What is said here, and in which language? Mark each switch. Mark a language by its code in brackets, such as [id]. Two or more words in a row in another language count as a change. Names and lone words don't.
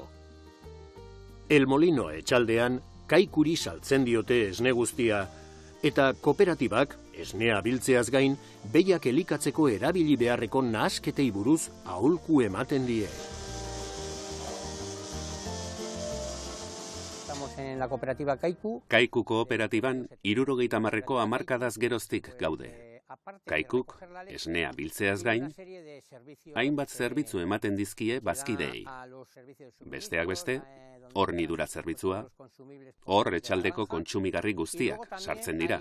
[eu] El Molino etxaldean kaikuri saltzen diote esne guztia, eta kooperatibak, esnea biltzeaz gain, behiak elikatzeko erabili beharreko nahasketei buruz aholku ematen die. [es] en la cooperativa Kaiku. [eu] Kaiku kooperatiban 70ko hamarkadaz geroztik gaude. Kaikuk, esnea biltzeaz gain, hainbat zerbitzu ematen dizkie bazkideei. Besteak beste, hornidura zerbitzua, hor etxaldeko kontsumigarri guztiak sartzen dira.